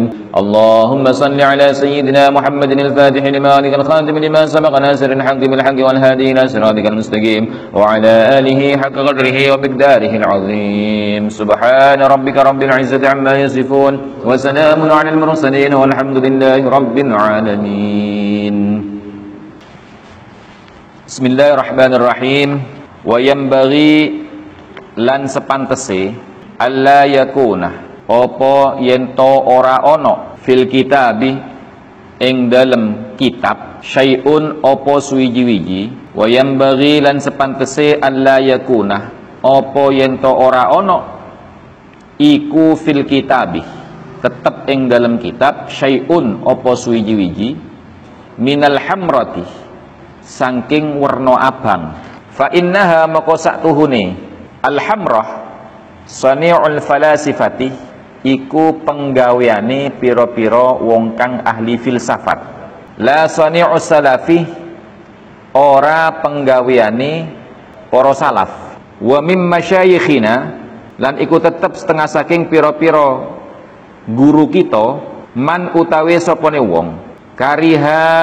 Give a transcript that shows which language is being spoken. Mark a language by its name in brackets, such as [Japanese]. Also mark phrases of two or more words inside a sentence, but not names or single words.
[Arabic] اللهم صل على سيدنا محمد الفاتح لما أغلق الخاتم لما سبق ناصر الحق بالحق والهادي إلى صراطك المستقيم وعلى آله حق قدره ومقداره العظيم. سبحان ربك رب العزة عما يصفون وسلام على المرسلين والحمد لله رب العالمين. بسم الله الرحمن الرحيم. وينبغي [Javanese] lan sepantese [Arabic] ألا يكون [Javanese] apa yen to ora ana [Arabic] في الكتاب [Javanese] ing dalem kitab syai'un apa suwiji-wiji, [Arabic] وينبغي [Javanese] lan sepantese [Arabic] ألا يكون [Javanese] apa yen to ora ana iku [Arabic] في الكتاب [Javanese] tetep ing dalam kitab syai'un apa suwiji-wiji [Arabic] من الحمرة [Javanese] saking werna abang, [Arabic] فإنها [Javanese] maka saktuhune [Arabic] الحمرة صنيع الفلاسفة [Javanese] iku penggaweane pira-pira wong kang ahli filsafat. [Arabic] لا صنيع السلف [Javanese] ora penggaweane para salaf, [Arabic] ومن مشايخنا [Javanese] lan iku tetep setengah saking pira-pira guru kita, man utawi sapane wong kariha